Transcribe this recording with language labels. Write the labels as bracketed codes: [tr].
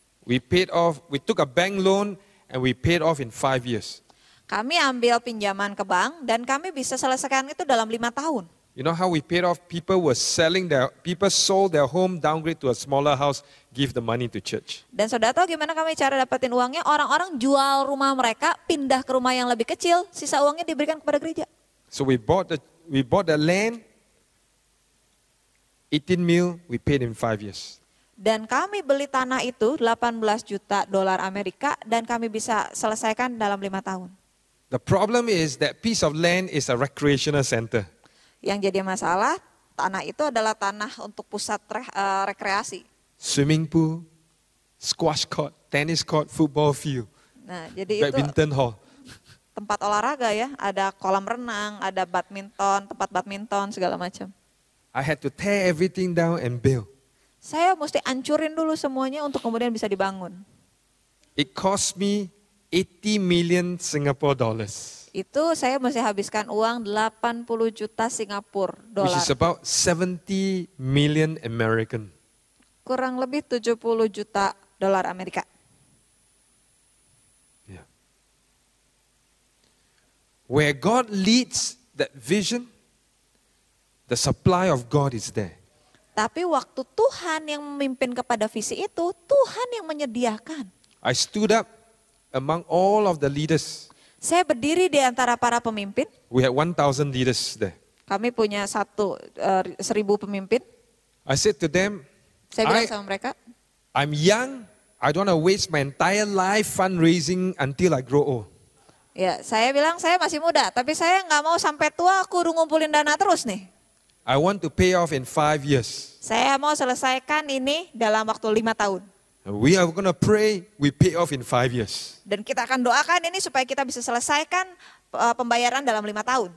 [en] We took a bank loan and we paid off in 5 years. [id] Kami ambil pinjaman ke bank dan kami bisa selesaikan itu dalam 5 tahun. [en] You know how we paid off? People sold their home, downgrade to a smaller house, give the money to church. [id] Dan saudara tahu gimana kami cara dapetin uangnya? Orang-orang jual rumah mereka, pindah ke rumah yang lebih kecil, sisa uangnya diberikan kepada gereja. [en] So we bought the land, 18 mil, we paid in 5 years. [id] Dan kami beli tanah itu 18 juta dolar Amerika dan kami bisa selesaikan dalam 5 tahun. [en] The problem is that piece of land is a recreational center. [id] Yang jadi masalah, tanah itu adalah tanah untuk pusat rekreasi. [en] Swimming pool, squash court, tennis court, football field, [id] Nah, jadi [en] badminton hall. [id] tempat olahraga ya, ada kolam renang, ada badminton, tempat badminton segala macam. [en] I had to tear everything down and build. [id] Saya mesti ancurin dulu semuanya untuk kemudian bisa dibangun. [en] It cost me 80 million Singapore dollars. [id] Itu saya mesti habiskan uang 80 juta Singapura [en] Which [id] dolar. [en] is about 70 million American. [id] Kurang lebih 70 juta dolar Amerika. [en] Yeah. Where God leads that vision, the supply of God is there. [id] Tapi waktu Tuhan yang memimpin kepada visi itu, Tuhan yang menyediakan. [en] I stood up among all of the leaders. [id] Saya berdiri di antara para pemimpin. [en] We had 1,000 leaders there. [id] Kami punya 1.000 pemimpin. [en] I said to them, [id] Saya bilang sama mereka, [en] I'm young. I don't want to waste my entire life fundraising until I grow old. [id] ya saya bilang saya masih muda, tapi saya nggak mau sampai tua aku ngumpulin dana terus nih. [en] I want to pay off in 5 years. [id] Saya mau selesaikan ini dalam waktu 5 tahun. [en] And we are going to pray, we pay off in 5 years. [id] Dan kita akan doakan ini supaya kita bisa selesaikan pembayaran dalam 5 tahun.